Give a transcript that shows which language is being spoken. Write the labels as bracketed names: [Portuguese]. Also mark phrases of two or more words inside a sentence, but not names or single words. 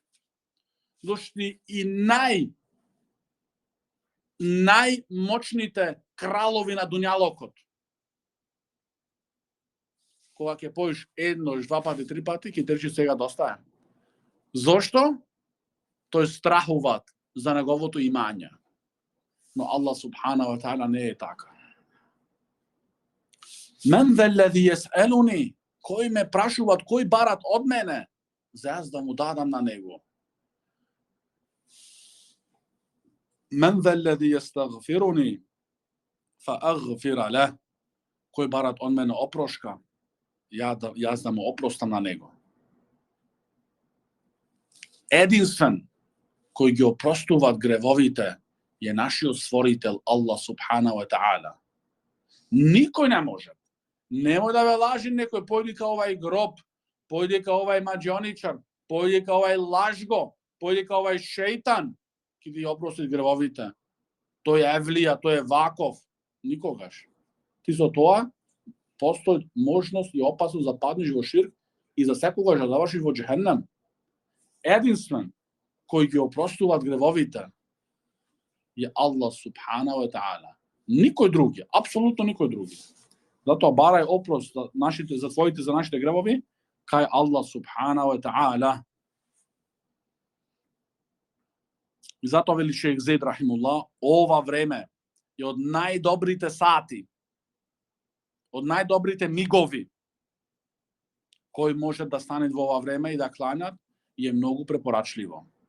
[Macedonian] Зашто и најмочните кралови на дуњалокот, кога ќе поиш еднош, два пати, три пати, ќе речи сега доста е. Зошто? Тој страхуваат за неговото имање. Но Аллах [Arabic] سبحانه وتعالى [Macedonian] не е така. [Arabic] من الذي يسألني. [Macedonian] Кој ме прашуваат, кој барат од мене, за јас да му дадам на него. [Arabic] من الذي يستغفرني فأغفر له. [Macedonian] Кој барат од мене опрошка, јас да му опростам на него. Единствен кој ги опростуваат гревовите е нашиот створител Аллах [Arabic] سبحانه وتعالى. [Macedonian] Никој не може. Немој да ве лажи некој, појди ка овај гроб, појди ка овај маџоничар, појди ка овај лажго, појди ка овај шејтан, ќе ви опрости гревовите. Тој е евлија, тој е ваков. Никогаш. Ти со тоа постои можност и опасност да паднеш во ширк и за секогаш да завршиш во џехеннем. Единствен кој ги опростуваат гревовите е Аллах [Arabic] سبحانه وتعالى. [Macedonian] Никој други, апсолутно никој други. Затоа барај опрост за твоите, за нашите гревови кај Аллах [Arabic] سبحانه وتعالى. [Macedonian] И затоа вели шејх Зейд рахимуллах, ова време е од најдобрите сати, од најдобрите мигови кој може да стане во ова време и да кланјат, е многу препорачливо.